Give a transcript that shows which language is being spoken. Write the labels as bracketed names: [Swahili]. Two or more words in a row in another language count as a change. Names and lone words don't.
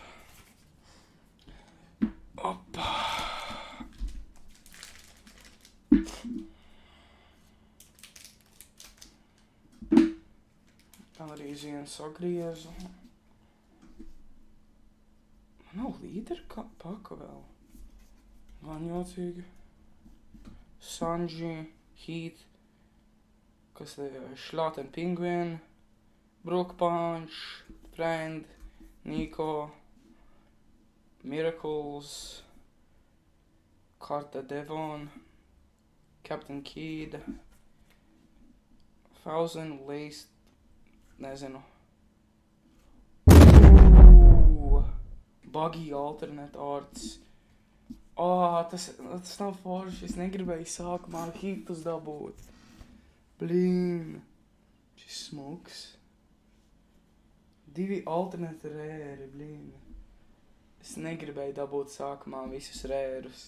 [Latvian] Opa. Arī vienu sagriezu. Nav līderi paka vēl. Man jocīgi. Sanji, Heat, kas te Schlatten Penguin, Brook Punch, Friend, Nico, Miracles, Carta Devon, Captain Kidd, Thousand Laced, nezinu. [English] Buggy alternate arts. [Latvian] Tas nav forši, es negribēju sākumā hitus dabūt. Blīn. Šis smuks. 2 alternate rēri, blīn. Es negribēju dabūt sākumā visus rērus.